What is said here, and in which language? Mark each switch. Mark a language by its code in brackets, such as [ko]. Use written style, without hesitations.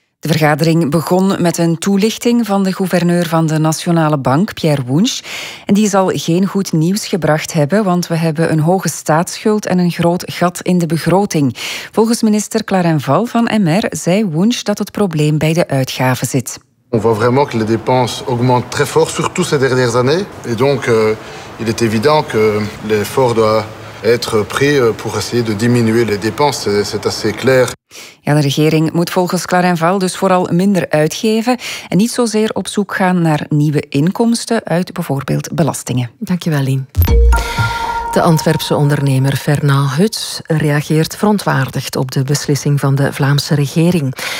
[nl] De vergadering begon met een toelichting van de gouverneur van de Nationale Bank, Pierre Wunsch. En die zal geen goed nieuws gebracht hebben, want we hebben een hoge staatsschuld en een groot gat in de begroting. Volgens minister Clarin Val van MR zei Wunsch dat het probleem bij de uitgaven zit. [fr] On voit vraiment que les dépenses augmentent très fort, surtout ces dernières années. Et donc, il est évident que l'effort doit être pris pour essayer de diminuer les dépenses. C'est assez clair. [nl] Ja, de regering moet volgens Clarin Val dus vooral minder uitgeven en niet zozeer op zoek gaan naar nieuwe inkomsten uit bijvoorbeeld belastingen. Dankjewel, Lien. De Antwerpse ondernemer Fernand Huts reageert verontwaardigd op de beslissing van de Vlaamse regering.